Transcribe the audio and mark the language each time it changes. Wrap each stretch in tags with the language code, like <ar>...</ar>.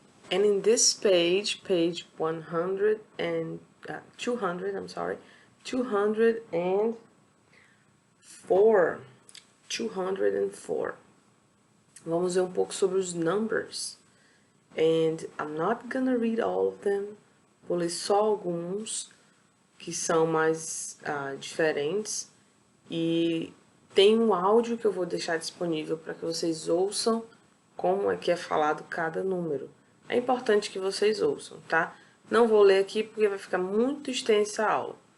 <en>And in this page 100 and 200, I'm sorry, 204. 204.</en> <pt>Vamos ver um pouco sobre os numbers.</pt> <en>And I'm not gonna read all of them.</en> <pt>Vou ler só alguns que são mais diferentes. E tem um áudio que eu vou deixar disponível para que vocês ouçam como é que é falado cada número. É importante que vocês ouçam, tá? Não vou ler aqui porque vai ficar muito extensa a aula.</pt>